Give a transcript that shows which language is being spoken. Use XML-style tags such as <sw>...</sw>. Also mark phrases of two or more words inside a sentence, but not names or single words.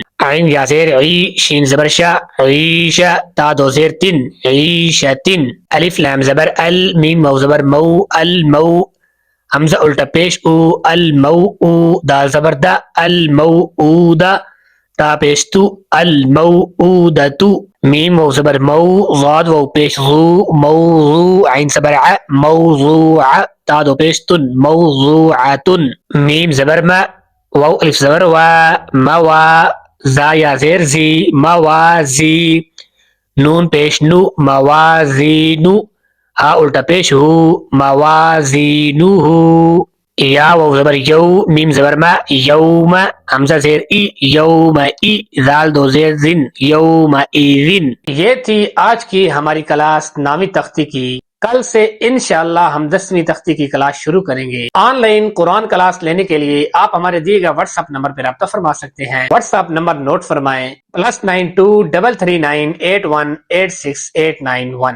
<ur>عین یا زیر عی شین زبر شا عیش تا دو زیر تن عیشتن الف لام زبر ال میم مو زبر مو المو حمزہ الٹا پیش او المو او دال زبر دا المو دا تا پیش تو الموءودۃ میم مو زبر مو ضاد و پیش ضو موضوع عین زبر ع موضوع تا دو پیش تن موضوعۃ میم زبر ما واو الف زبر وا موا زا یا زیر زی موازی نون پیش نو موازینو ہا الٹا پیش ہو موازینو یا واو زبر یو میم زبر ما یوم حمزہ زیر ای یوم ای زال دو زیر زن یوم ایزن. یہ تھی آج کی ہماری کلاس نامی تختی کی. کل سے انشاءاللہ ہم 10ویں تختی کی کلاس شروع کریں گے. آن لائن قرآن کلاس لینے کے لیے آپ ہمارے دیے گئے واٹس ایپ نمبر پر رابطہ فرما سکتے ہیں. واٹس ایپ نمبر نوٹ فرمائیں +923398186891.</ur>